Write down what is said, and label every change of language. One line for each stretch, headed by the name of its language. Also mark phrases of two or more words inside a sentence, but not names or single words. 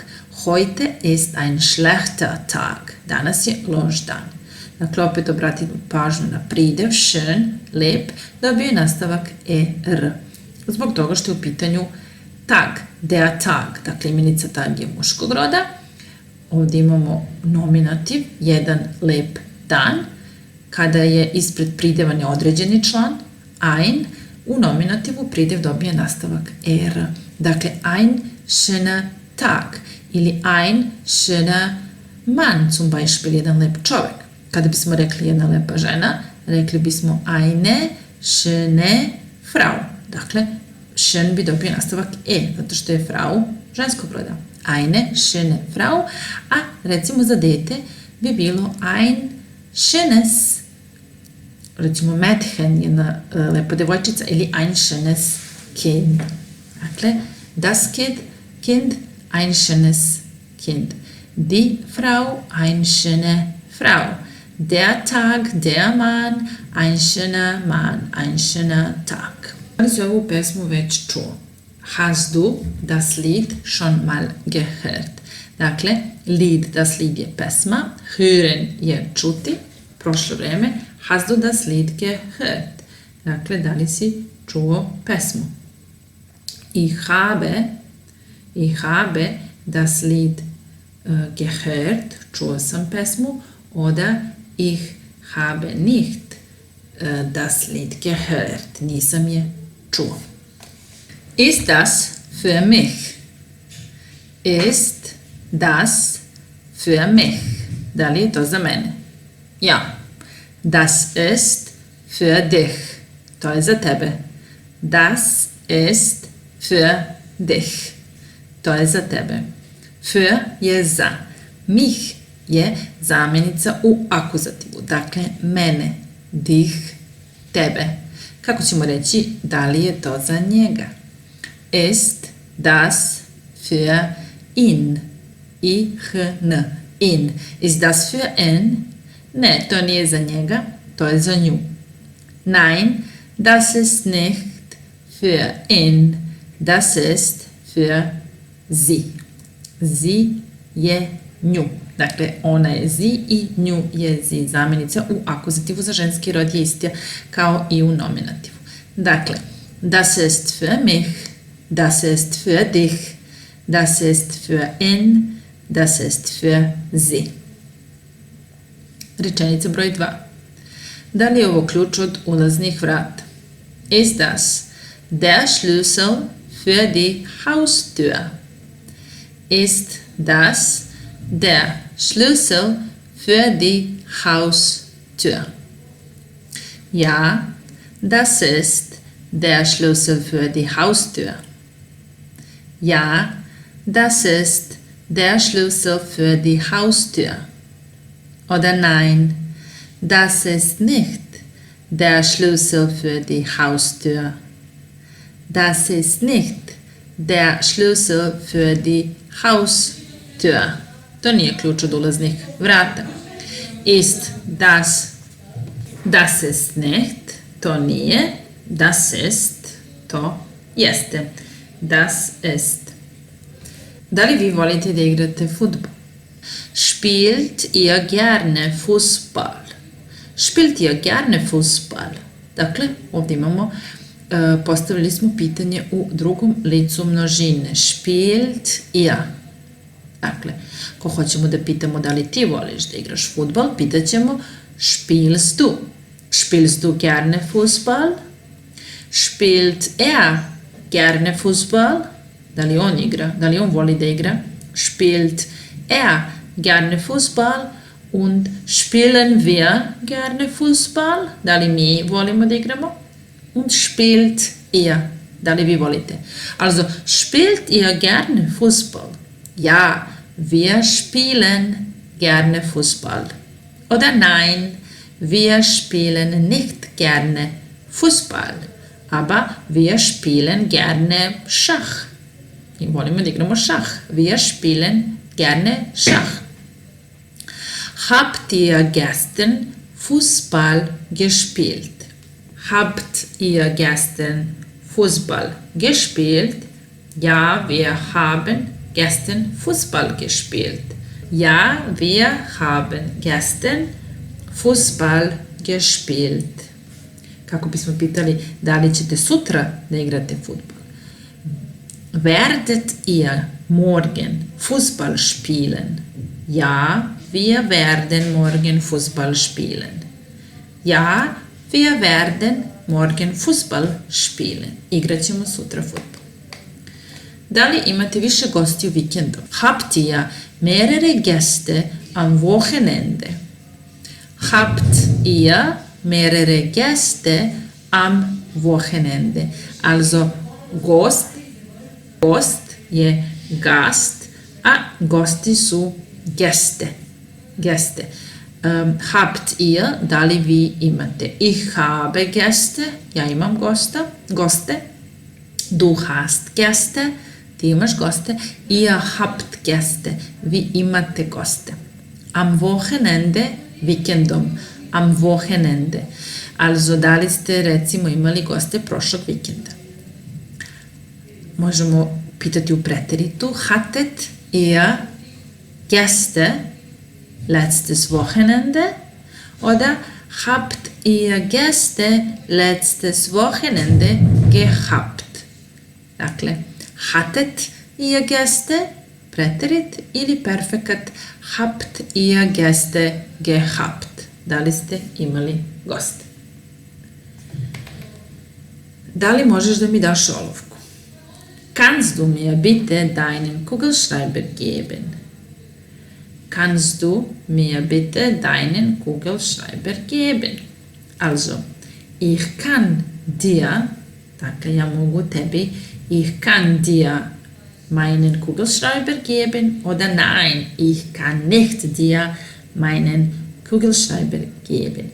German: Heute ist ein schlechter Tag.
Serbian: Danas je loš dan. Dakle, opet obratimo pažnju na pridev, schön, lep, dobije nastavak er. Zbog toga što je u pitanju tag,
German: der Tag,
Serbian: dakle imenica tag je muškog roda. Ovdje imamo nominativ, jedan lep dan, kada je ispred prideva neodređeni član, ein, u nominativu pridev dobije nastavak er. Dakle,
German: ein schöner Tag ili ein schöner Mann, zum Beispiel,
Serbian: jedan lep čovek. Kada bismo rekli jedna lepa žena, rekli bismo eine schöne Frau. Dakle, schön bi dobio nastavak zato što je Frau ženskog roda.
German: Eine schöne Frau,
Serbian: a recimo za dete bi bilo
German: ein schönes,
Serbian: recimo Mädchen, jedna lepa devojčica, ili
German: ein schönes Kind. Dakle, das Kind, ein schönes Kind. Die Frau, ein schöne Frau. Der Tag, der Mann, ein schöner Mann, ein schöner Tag.
Serbian: Ali si ovu pesmu već čuo.
German: Hast du das Lied schon mal gehört?
Serbian: Dakle, Lied,
German: das Lied
Serbian: je pesma, hören je čuti, prošlo vreme,
German: hast du das Lied gehört?
Serbian: Dakle, da li si čuo pesmu?
German: Ich habe das Lied gehört,
Serbian: čuo sam pesmu,
German: oder ich habe nicht das Lied gehört,
Serbian: nisam je čuo.
German: Ist das für mich? Ist das für mich?
Serbian: Da li je to za mene?
German: Ja. Das ist für dich.
Serbian: To je za tebe.
German: Das ist für dich.
Serbian: To je za tebe. Für je za. Mich je zamjenica u akuzativu. Dakle, mene, dich, tebe. Kako ćemo reći da li je to za njega?
German: Ist das für ihn? I-H-N. In. Ist das für ihn?
Serbian: Ne, to nije za njega, to je za nju.
German: Nein, das ist nicht für ihn. Das ist für sie. Sie
Serbian: je nju. Dakle, ona je sie i nju je sie. Zamjenica u akuzativu za ženski rod je ista kao i u nominativu. Dakle,
German: das ist für mich, das ist für dich, das ist für ihn, das ist für sie.
Serbian: Rečenica broj 2. Da li je ovo ključ od ulaznih vrata?
German: Ist das der Schlüssel für die Haustür? Ist das der Schlüssel für die Haustür? Ja, das ist der Schlüssel für die Haustür. Ja, das ist der Schlüssel für die Haustür. Oder nein, das ist nicht der Schlüssel für die Haustür. Das ist nicht der Schlüssel für die Haustür.
Serbian: To nije ključ od ulaznih vrata.
German: Ist das, das ist nicht,
Serbian: to nije,
German: das ist,
Serbian: to jeste.
German: Das ist.
Serbian: Da li vi volite da igrate fudbal?
German: Spielt ihr gerne Fußball? Spielt ihr gerne Fußball?
Serbian: Dakle, ovdje imamo, postavili smo pitanje u drugom licu množine.
German: Spielt ihr.
Serbian: Dakle, ko hoćemo da pitamo da li ti voliš da igraš fudbal, pitaćemo
German: spielst du? Spielst du gerne Fußball? Spielt er gerne Fußball?
Serbian: Da li on igra? Da li on voli da igra?
German: Spielt er gerne Fußball? Und spielen wir gerne Fußball?
Serbian: Da li mi volimo da igramo?
German: Und spielt ihr?
Serbian: Da li vi volite?
German: Also, spielt ihr gerne Fußball? Ja, wir spielen gerne Fußball. Oder nein, wir spielen nicht gerne Fußball, aber wir spielen gerne Schach.
Serbian: I volimo da igramo šah.
German: Wir spielen gerne Schach. Habt ihr gestern Fußball gespielt? Habt ihr gestern Fußball gespielt? Ja, wir haben gestern Fußball gespielt. Ja, wir haben gestern Fußball gespielt.
Serbian: Kako bismo pitali da li ćete sutra da igrate fudbal?
German: Werdet ihr morgen Fußball spielen? Ja, wir werden morgen Fußball spielen. Ja, wir werden morgen Fußball spielen.
Serbian: Igrat ćemo sutra fudbal. Da li imate više gostiju vikendom?
German: Habt ihr mehrere Gäste am Wochenende? Habt ihr mehrere Gäste am Wochenende?
Serbian: Also gost je gast, a gosti su Gäste.
German: Habt ihr,
Serbian: da li vi imate?
German: Ich habe Gäste,
Serbian: ja imam goste.
German: Du hast Gäste,
Serbian: ti imaš goste.
German: Ihr habt Gäste,
Serbian: vi imate goste.
German: Am Wochenende, vikendom. Am Wochenende. Also,
Serbian: da li ste recimo imali goste prošlog vikenda? Možemo pitati u preteritu.
German: Hattet ihr Gäste letztes Wochenende? Oder habt ihr Gäste letztes Wochenende gehabt? Dakle, hattet ihr Gäste,
Serbian: preterit, ili perfekat
German: habt ihr Gäste gehabt.
Serbian: Da li ste imali goste? Da li možeš da mi daš olovku?
German: Kannst du mir bitte deinen Kugelschreiber geben? Kannst du mir bitte deinen Kugelschreiber geben? Also, ich kann dir,
Serbian: dakle ja mogu tebi,
German: ich kann dir meinen Kugelschreiber geben oder nein, ich kann nicht dir meinen Kugelschreiber geben.